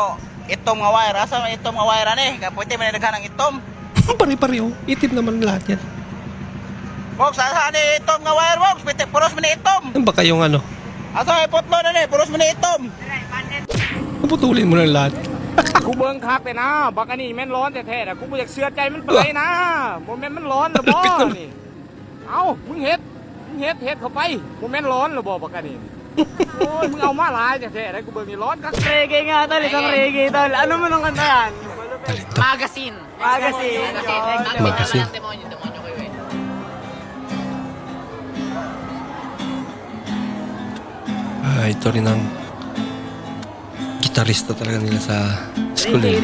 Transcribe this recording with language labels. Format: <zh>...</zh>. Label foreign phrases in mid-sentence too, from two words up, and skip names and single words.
<ceb>Itom nga wire. Asa may itom nga wire ani? Kaputi man naghanang itom.</ceb> <tl>Pare-pare oh. Itim naman lahat yan.</tl> <ceb>Box, asa ni itom nga wire, box? Piti puros man ni itom.</ceb> <tl>Ano ba kayong ano?</tl> <ceb>Asa may putlo na ni? Puros man ni itom.</ceb> <tl>Naputulin mo lang lahat.</tl> <tts>กูเบิ่งคักเลยนะบักอันนี้แม่นร้อนแท้ๆนะกูบ่อยากเชื่อใจมันปานใดนะบ่แม่นมันร้อนหรือบ่นี่เอ้ามึงเฮ็ดเข้าไปบ่แม่นร้อนหรือบ่บักอันนี้โอ้ยมึงเอามาหลายแท้ๆนะกูเบิ่งนี่ร้อนคัก</tts> <tl>Reggae nga, tol. Isang reggae, tol. Ano mo nung kanta yan? Talento. Magazine. Magasin. Ito rin ang gitarista talaga nila sa school eh.</tl>